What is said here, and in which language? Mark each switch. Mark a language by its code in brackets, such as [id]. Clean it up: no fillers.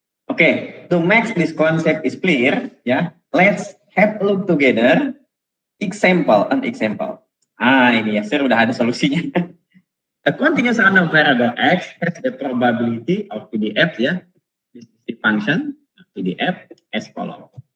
[en] Okay, to make this concept is clear, ya, let's have a look together an example. [id] Ini ya, saya udah ada solusinya. [en] A continuous random variable x has the probability of PDF, ya, this function PDF as follow.